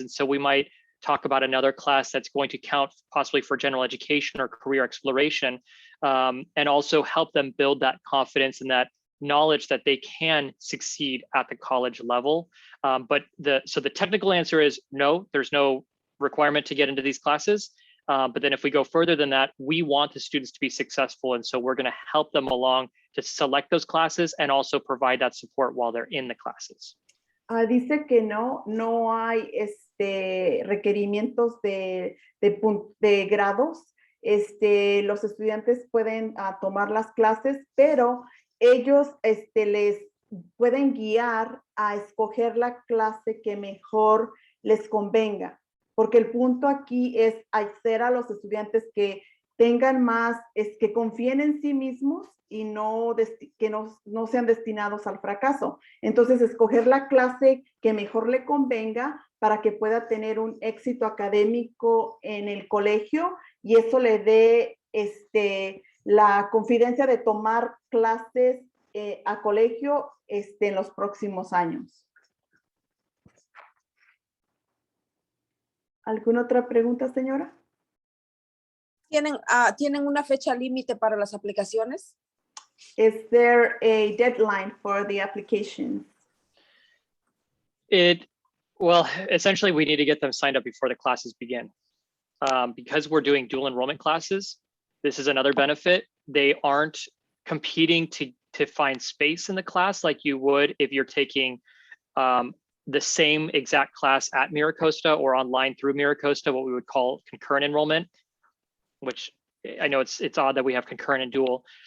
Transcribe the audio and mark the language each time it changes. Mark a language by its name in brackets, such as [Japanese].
[English] And so we might talk about another class that's going to count possibly for general education or career exploration, and also help them build that confidence and that knowledge that they can succeed at the college level. So the technical answer is no, there's no requirement to get into these classes. But then if we go further than that, we want the students to be successful. And so we're going to help them along to select those classes and also provide that support while they're in the classes. [Spanish] Dice que no hay requerimientos de grados. Los estudiantes pueden tomar las clases, pero ellos les pueden guiar a escoger la clase que mejor les convenga. Porque el punto aquí es hacer a los estudiantes que tengan más, que confíen en sí mismos y que no sean destinados al fracaso. Entonces, escoger la clase que mejor le convenga para que pueda tener un éxito académico en el colegio y eso le dé la confidencia de tomar clases a colegio en los próximos años. ¿Alguna otra pregunta, señora? ¿Tienen una fecha límite para las aplicaciones? [English] Is there a deadline for the applications? Well, essentially, we need to get them signed up before the classes begin. Because we're doing dual enrollment classes, this is another benefit. They aren't competing to find space in the class like you would if you're taking the same exact class at MiraCosta or online through MiraCosta, what we would call concurrent enrollment, which I know it's odd that we have concurrent and dual.